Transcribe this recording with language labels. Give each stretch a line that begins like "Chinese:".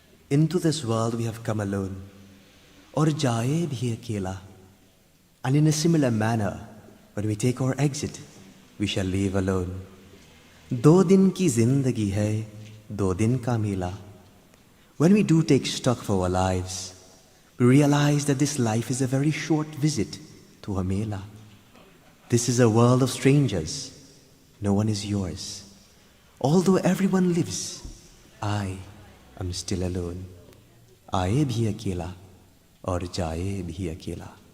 English: Into this world we have come alone,
Hindi: और जाए भी अकेला.
English: And in a similar manner, when we take our exit, we shall leave alone.
Hindi: 2 दिन की जिंदगी है, 2 दिन का मेला.
English: When we do take stock of our lives, we realize that this life is a very short visit to a mela. This is a world of strangers. No one is yours. Although everyone lives, I am still alone.
Hindi: आए भी अकेला और जाए भी अकेला.